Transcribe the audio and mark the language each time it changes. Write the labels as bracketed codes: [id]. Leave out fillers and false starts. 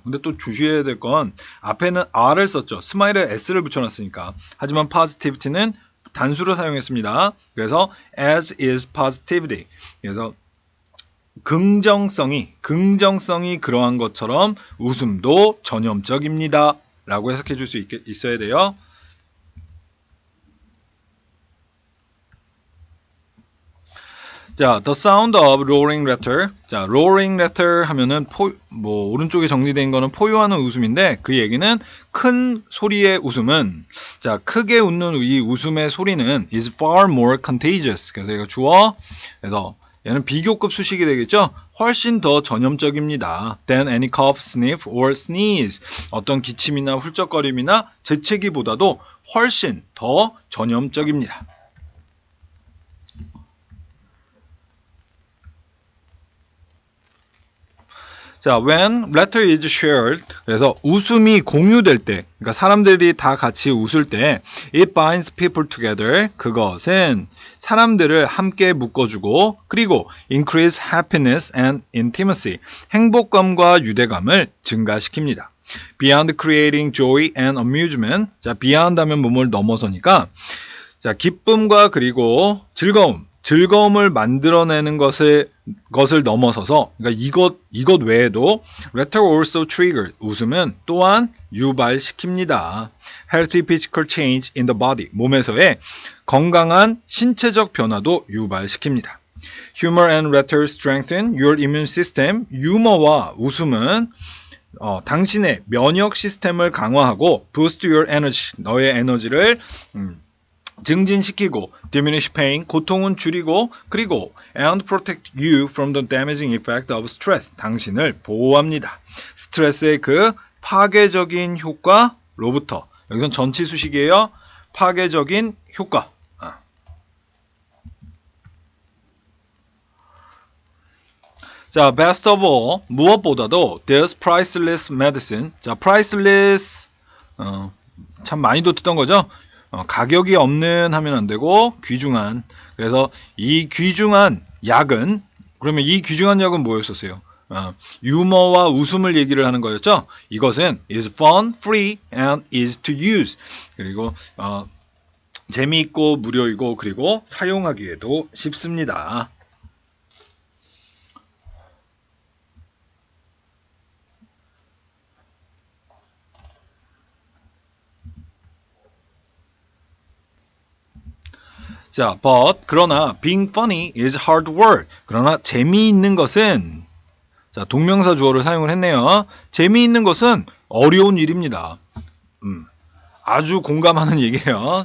[ko] 근데 또 주셔야 될 건 앞에는 R을 썼죠. 스마일에 S를 붙여놨으니까. 하지만 positivity는 단수로 사용했습니다. [en] 그래서 as is positivity. [ko] 그래서 긍정성이 그러한 것처럼 웃음도 전염적입니다. 라고 해석해 줄 수 있어야 돼요. [en] 자, the sound of roaring laughter. [ko] 자, roaring laughter 하면은 오른쪽에 정리된 거는 포효하는 웃음인데 그 얘기는 큰 소리의 웃음은 자, 크게 웃는 이 웃음의 소리는 [en] is far more contagious. [ko] 그래서 이거 주어. 그래서 얘는 비교급 수식이 되겠죠? 훨씬 더 전염적입니다. [en] than any cough, sniff, or sneeze. [ko] 어떤 기침이나 훌쩍거림이나 재채기보다도 훨씬 더 전염적입니다. 자, [en] when laughter is shared, [ko] 그래서 웃음이 공유될 때, 그러니까 사람들이 다 같이 웃을 때, [en] it binds people together. [ko] 그것은 사람들을 함께 묶어주고, 그리고 [en] increase happiness and intimacy. [ko] 행복감과 유대감을 증가시킵니다. [en] Beyond creating joy and amusement. [ko] 자, beyond 하면 뭐뭘 넘어서니까, 자, 기쁨과 그리고 즐거움을 만들어내는 것을 넘어서서, 그러니까 이것 외에도 [en] laughter also trigger, [ko] 웃음은 또한 유발시킵니다. [en] healthy physical change in the body, [ko] 몸에서의 건강한 신체적 변화도 유발시킵니다. [en] humor and laughter strengthen your immune system. [ko] 유머와 웃음은 당신의 면역 시스템을 강화하고 [en] boost your energy, [ko] 너의 에너지를 증진시키고 [en] diminish pain, [ko] 고통은 줄이고 그리고 [en] and protect you from the damaging effect of stress, [ko] 당신을 보호합니다. 스트레스의 그 파괴적인 효과로부터, 여기선 전치 수식이에요. 파괴적인 효과. [en] 자, best of all, [ko] 무엇보다도 [en] there's priceless medicine. [ko] 자, priceless 참 많이도 듣던 거죠. 가격이 없는 하면 안 되고 귀중한. 그래서 이 귀중한 약은, 그러면 이 귀중한 약은 뭐였었어요? 유머와 웃음을 얘기를 하는 거였죠. 이것은 [en] is fun, free, and easy to use. [ko] 그리고 재미있고 무료이고 그리고 사용하기에도 쉽습니다. [en] 자, but [ko] 그러나 [en] being funny is hard work. [ko] 그러나 재미있는 것은, 자, 동명사 주어를 사용을 했네요. 재미있는 것은 어려운 일입니다. 아주 공감하는 얘기예요.